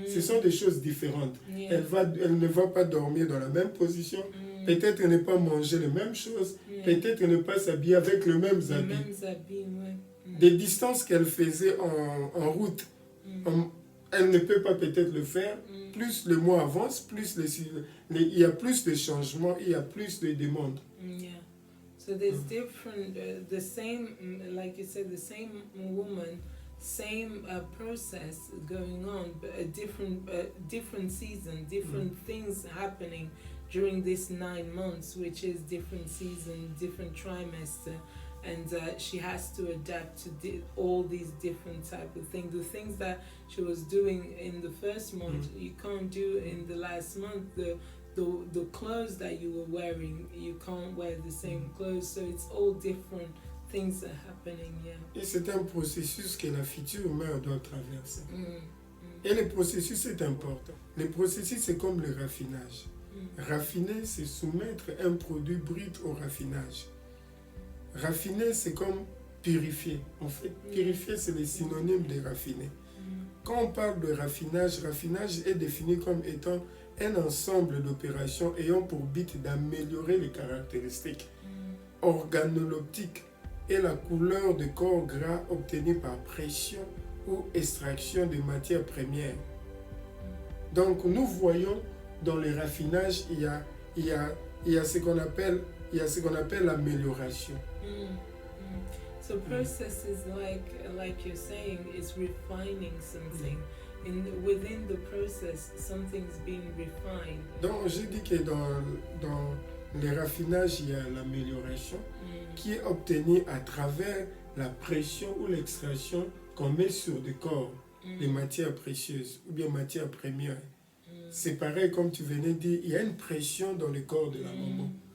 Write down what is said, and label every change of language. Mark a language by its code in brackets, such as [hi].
[fr] Ce sont des choses différentes. Elle ne va pas dormir dans la même position, peut-être ne pas manger les mêmes choses, peut-être ne pas s'habiller avec les mêmes habits. Des distances qu'elle faisait en route, elle ne peut pas peut-être le faire. Plus le mois avance, plus il y a plus de changements, il y a plus de demandes. [en] So there's different, the same, like you said, the same woman, same process going on, but a different season, different things happening during this 9 months, which is different season, different trimester. And she has to adapt to all these different type of things. The things that she was doing in the first month, you can't do in the last month. The clothes that you were wearing, you can't wear the same clothes. So it's all different things that are happening. [fr] Et c'est un processus que la future mère doit traverser. Et le processus est important. Le processus, c'est comme le raffinage. Raffiner, c'est soumettre un produit brut au raffinage. Raffiner, c'est comme purifier. En fait, purifier, c'est le synonyme de raffiner. Quand on parle de raffinage, raffinage est défini comme étant un ensemble d'opérations ayant pour but d'améliorer les caractéristiques organoloptiques et la couleur de corps gras obtenue par pression ou extraction de matières premières. Donc, nous voyons dans le raffinage, il y a ce qu'on appelle l'amélioration. [en] So process is like you're saying, is refining something. Within the process, something's being refined. [fr] Donc j'ai dit que dans le raffinage, il y a l'amélioration qui est obtenue à travers la pression ou l'extraction qu'on met sur le corps les matières précieuses ou bien matières premières. C'est pareil, comme tu venais de dire, il y a une pression dans le corps de la maman.